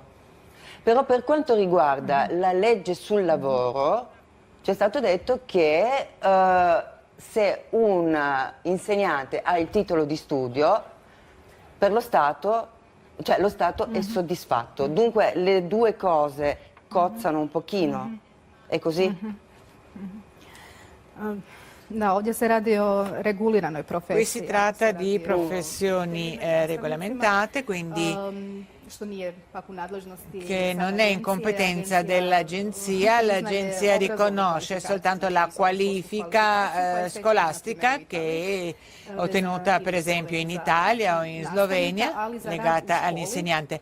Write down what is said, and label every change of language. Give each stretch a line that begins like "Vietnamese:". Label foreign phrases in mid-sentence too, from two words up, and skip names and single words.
Italian: Però per quanto riguarda la legge sul lavoro, c'è stato detto che se un insegnante ha il titolo di studio, per lo Stato è soddisfatto. Dunque le due cose cozzano un pochino, è così?
Croatian: Da, ovdje se radi o reguliranoj profesiji.
Italian: Qui si tratta di professioni regolamentate, quindi che non è in competenza dell'agenzia. L'agenzia riconosce soltanto la qualifica scolastica che è ottenuta per esempio in Italia o in Slovenia, legata all'insegnante.